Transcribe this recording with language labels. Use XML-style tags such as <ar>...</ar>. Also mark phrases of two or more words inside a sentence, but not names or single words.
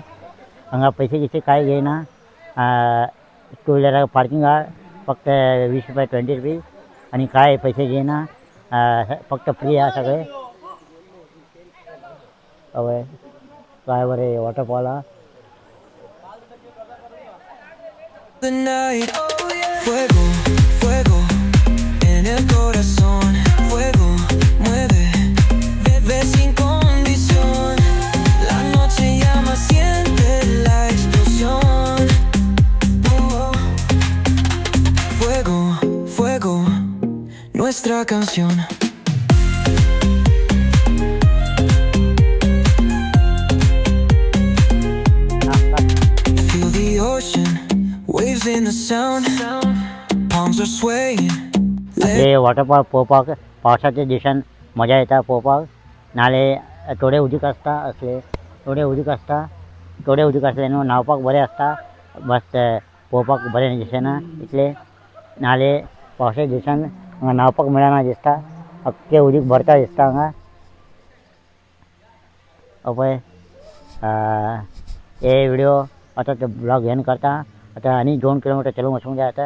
<kok>हांगा पैसे गियसे कांय घेयना. टू व्हिलराक पार्किंग आहा. फक्त 20 रुपये 20 रुपीज आनी कांय पैसे घेयना. फक्त फ्री आहा सगळे. हवंय काय बरे वॉटरफॉल हा</kok> <en>The night,</en> <es>fuego, fuego, en el corazón, fuego, mueve, bebé sin condición, la noche llama, siente la explosión, oh, fuego, fuego, nuestra canción.</es> <en>Feel the ocean, waves in the sound, palms are swaying.</en> <kok>हे वॉटरफॉल पोवपाक पावसाच्या दिवसांत मजा येता पोवपाक नाले थोडे उदीक आसता असले थोडे उदीक असले न्हू न्हावपाक बरें आसता मस्त पोवपाक बरें दिसना इतले नाले पावसाच्या दिवसांत हांगा न्हावपाक मेळना दिसता अख्खें उदीक भरता दिसता हांगा पळय हे व्हिडिओ आता ते ब्लॉग घेवन करता आता आनी 2 किलोमीटर चलून वचूंक जाय आता</kok>